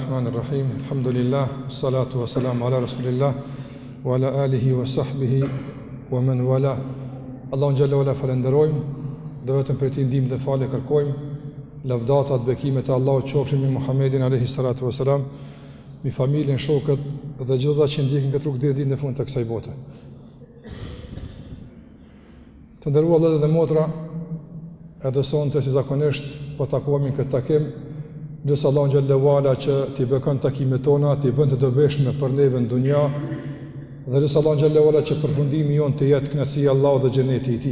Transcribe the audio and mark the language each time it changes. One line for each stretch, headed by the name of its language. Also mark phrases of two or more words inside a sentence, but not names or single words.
Arabic: بسم الله الرحمن الرحيم الحمد لله والصلاة والسلام على رسول الله وعلى آله وصحبه ومن والاه.
Albanian: Allahun
Arabic: جل وعلا
Albanian: falenderojmë, dhe vetëm për ti ndihmë dhe falë kërkojmë. Lavdatat, bekimet e Allahut qofshin mbi Muhammedin
Arabic: عليه الصلاة والسلام,
Albanian: mbi familjen, shokët dhe gjithë ata që ndjekin këtë rrugë deri në ditën e fundit të kësaj bote. Të nderuar vëllezër dhe motra, edhe sonte si zakonisht po takohemi në këtë takim, nësë Allah në gjellë vala që t'i bëkon takimet tona, t'i bën të dobishme për neve në dunja, dhe nësë Allah në gjellë vala që përfundimi jonë të jetë kënaqësia e Allahut dhe xheneti i tij.